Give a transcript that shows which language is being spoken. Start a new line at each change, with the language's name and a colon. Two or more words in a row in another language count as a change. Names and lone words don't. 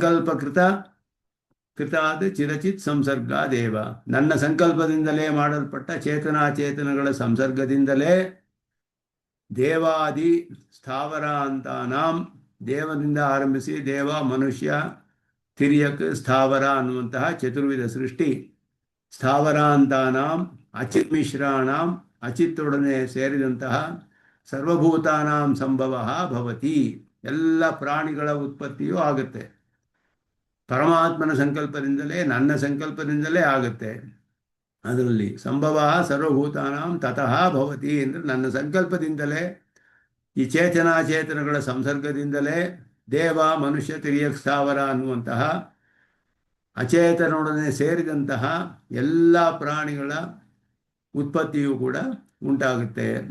Sanskrit: ಕೃತಾತ್ ಚಿರಚಿತ್ ಸಂಸರ್ಗಾದೇವ,
Kannada: ನನ್ನ ಸಂಕಲ್ಪದಿಂದಲೇ ಮಾಡಲ್ಪಟ್ಟ ಚೇತನಾಚೇತನಗಳ ಸಂಸರ್ಗದಿಂದಲೇ
Sanskrit: ದೇವಾದಿ ಸ್ಥಾವರಾಂತಾನಾಂ,
Kannada: ದೇವದಿಂದ ಆರಂಭಿಸಿ ದೇವ ಮನುಷ್ಯ ತಿರ್ಯಕ್ ಸ್ಥಾವರ ಅನ್ನುವಂತಹ ಚತುರ್ವಿಧ ಸೃಷ್ಟಿ,
Sanskrit: ಸ್ಥಾವರಾಂತಾನಾಂ ಅಚಿತ್ ಮಿಶ್ರಾಣಾಂ,
Kannada: ಅಚಿತ್ತೊಡನೆ ಸೇರಿದಂತಹ
Sanskrit: ಸರ್ವಭೂತಾನಾಂ ಸಂಭವ ಭವತಿ,
Kannada: ಎಲ್ಲ ಪ್ರಾಣಿಗಳ ಉತ್ಪತ್ತಿಯೂ ಆಗುತ್ತೆ. ಪರಮಾತ್ಮನ ಸಂಕಲ್ಪದಿಂದಲೇ, ನನ್ನ ಸಂಕಲ್ಪದಿಂದಲೇ ಆಗುತ್ತೆ. ಅದರಲ್ಲಿ
Sanskrit: ಸಂಭವ ಸರ್ವಭೂತಾನಾಂ ತತಃ ಭವತಿ
Kannada: ಅಂದರೆ ನನ್ನ ಸಂಕಲ್ಪದಿಂದಲೇ, ಈ ಚೇತನಾಚೇತನಗಳ ಸಂಸರ್ಗದಿಂದಲೇ ದೇವ ಮನುಷ್ಯ ತಿರ್ಯಕ್ ಸ್ಥಾವರ ಅನ್ನುವಂತಹ ಅಚೇತನೊಡನೆ ಸೇರಿದಂತಹ ಎಲ್ಲ ಪ್ರಾಣಿಗಳ ಉತ್ಪತ್ತಿಯೂ ಕೂಡ ಉಂಟಾಗುತ್ತೆ.